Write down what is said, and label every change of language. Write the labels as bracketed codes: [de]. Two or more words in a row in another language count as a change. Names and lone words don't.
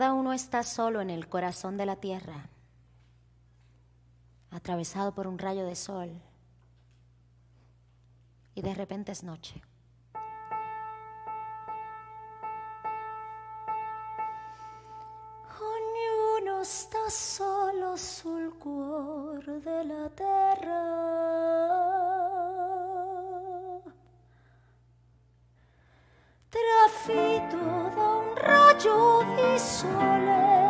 [es] no está solo en el corazón de la tierra, atravesado por un rayo de sol, y de repente es noche. [it] Ognuno sta solo sul cuore della terra, trafitto da un raggio di sole,